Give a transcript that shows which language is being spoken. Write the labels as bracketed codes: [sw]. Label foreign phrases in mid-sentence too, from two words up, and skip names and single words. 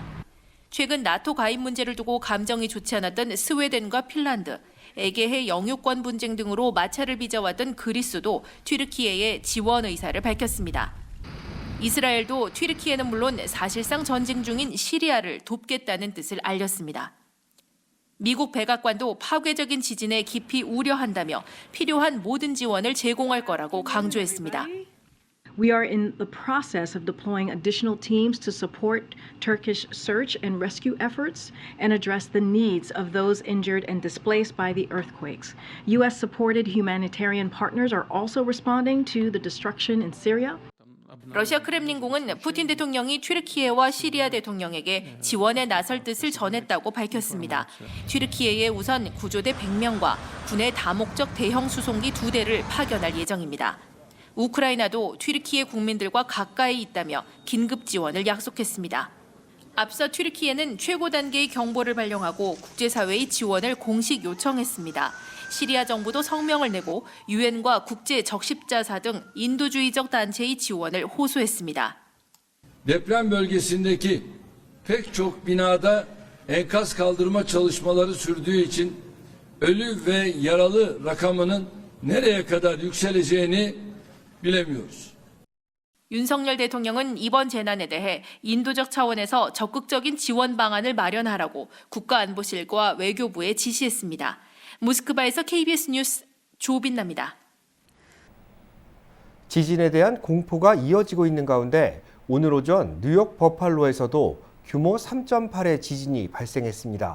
[ko] 최근 나토 가입 문제를 두고 감정이 좋지 않았던 스웨덴과 핀란드, 에게해 영유권 분쟁 등으로 마찰을 빚어왔던 그리스도 튀르키예에 지원 의사를 밝혔습니다. 이스라엘도 튀르키예는 물론 사실상 전쟁 중인 시리아를 돕겠다는 뜻을 알렸습니다. 미국 백악관도 파괴적인 지진에 깊이 우려한다며 필요한 모든 지원을 제공할 거라고 강조했습니다. [en] We are in the process of deploying additional teams to support Turkish search and rescue efforts and address the needs of those injured and displaced by the earthquakes. U.S.-supported humanitarian partners are also responding to the destruction in Syria. [ko] 러시아 크렘린궁은 푸틴 대통령이 튀르키예와 시리아 대통령에게 지원에 나설 뜻을 전했다고 밝혔습니다. 튀르키예에 우선 구조대 100명과 군의 다목적 대형 수송기 2대를 파견할 예정입니다. 우크라이나도 튀르키예 국민들과 가까이 있다며 긴급 지원을 약속했습니다. 앞서 튀르키예는 최고 단계의 경보를 발령하고 국제사회의 지원을 공식 요청했습니다. 시리아 정부도 성명을 내고 유엔과 국제 적십자사 등 인도주의적 단체의 지원을 호소했습니다. [tr] Deprem bölgesindeki pek çok binada enkaz kaldırma çalışmaları sürdüğü için ölü ve yaralı rakamının nereye kadar yükseleceğini bilemiyoruz. [ko] 윤석열 대통령은 이번 재난에 대해 인도적 차원에서 적극적인 지원 방안을 마련하라고 국가안보실과 외교부에 지시했습니다. 모스크바에서 KBS 뉴스 조빈나입니다. 지진에 대한 공포가 이어지고 있는 가운데 오늘 오전 뉴욕 버팔로에서도 규모 3.8의 지진이 발생했습니다.